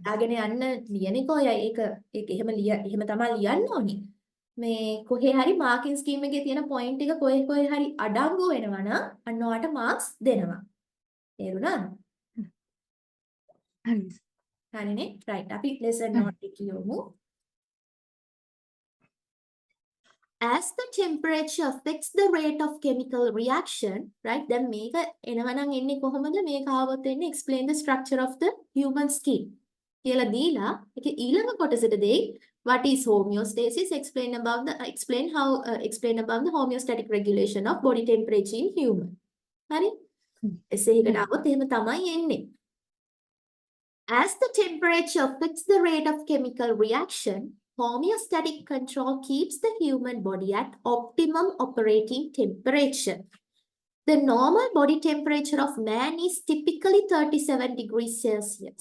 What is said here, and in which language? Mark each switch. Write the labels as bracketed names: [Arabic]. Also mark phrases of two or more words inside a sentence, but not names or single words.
[Sinhala] කඩාගෙන යන්න ලියන එක ඔය ඒක එහෙම තමයි ලියන්න ඕනේ. මේ කොහේ හරි [English] marking scheme [Sinhala] එකේ තියෙන පොයින්ට් එක කොහේ හරි අඩංගු වෙනවා නම් අන්න ඔයාට මාක්ස් දෙනවා. තේරුණාද? හරි මිස්. හරිනේ. රයිට්. අපි ලෙසන් හරි. නෝට් එක කියමු. [English] As the temperature affects the rate of chemical reaction, right? [Sinhala] දැන් මේක එනවනම් එන්නේ කොහොමද? මේක ආවොත් එන්නේ [English] explain the structure of the human skin. [Sinhala] කියලා දීලා ඒක ඊළඟ කොටසට දෙයි [English] what is homeostasis, explain about the homeostatic regulation of body temperature in human. [Sinhala] හරි? එසේ එකට හරි. ආවොත් එහෙම තමයි එන්නේ. [English] As the temperature affects the rate of chemical reaction, homeostatic control keeps the human body at optimum operating temperature. The normal body temperature of man is typically 37 degrees Celsius.